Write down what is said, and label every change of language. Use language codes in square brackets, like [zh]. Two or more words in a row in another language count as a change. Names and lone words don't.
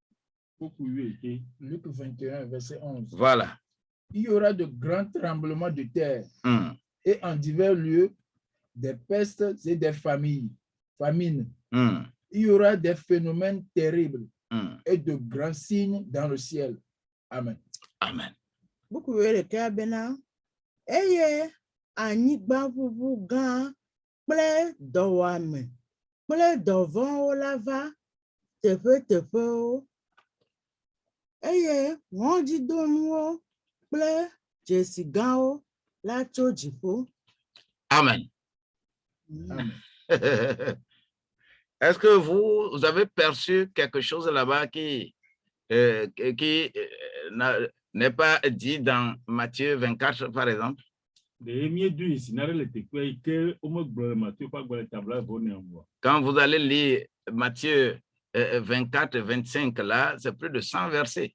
[fr] Luc 21, verset 11. Voilà. Il y aura de grands tremblements de terre et en divers lieux des pestes et des famines. Il y aura des phénomènes terribles et de grands signes dans le ciel. Amen. Amen. [ee] anyigba ʋuʋu gã kple dɔwuame kple dɔvɔ̃wo la va teƒeteƒewo eye ŋɔdzidonuwo kple dzesi gãwo la tso dziƒo. [fr] Amen. Amen. Est-ce que vous avez perçu quelque chose là-bas qui n'est pas dit dans Matthieu 24, par exemple? Quand vous allez lire Matthieu 24 et 25, là, c'est plus de 100 versets.